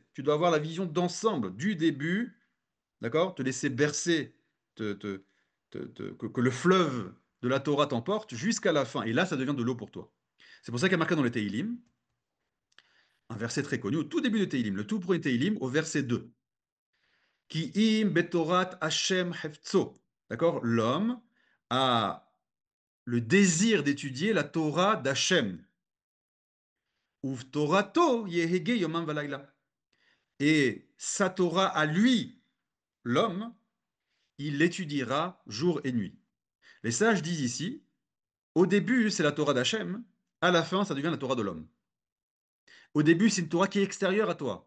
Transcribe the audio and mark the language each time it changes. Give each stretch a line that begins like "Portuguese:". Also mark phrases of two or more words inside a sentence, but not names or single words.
French: Tu dois avoir la vision d'ensemble, du début, d'accord? Te laisser bercer, que le fleuve de la Torah t'emporte jusqu'à la fin. Et là, ça devient de l'eau pour toi. C'est pour ça qu'il y a marqué dans le Teilim, un verset très connu, au tout début de Teilim, le tout premier Teilim, au verset 2.
Hebrew: כי אם בתורת ה' חפצו.
French: D'accord? L'homme a le désir d'étudier la Torah d'Hachem.
Hebrew: ובתורתו יהגה יומם ולילה.
French: Et sa Torah à lui, l'homme, il l'étudiera jour et nuit. Les sages disent ici, au début, c'est la Torah d'Hachem, à la fin, ça devient la Torah de l'homme. Au début, c'est une Torah qui est extérieure à toi.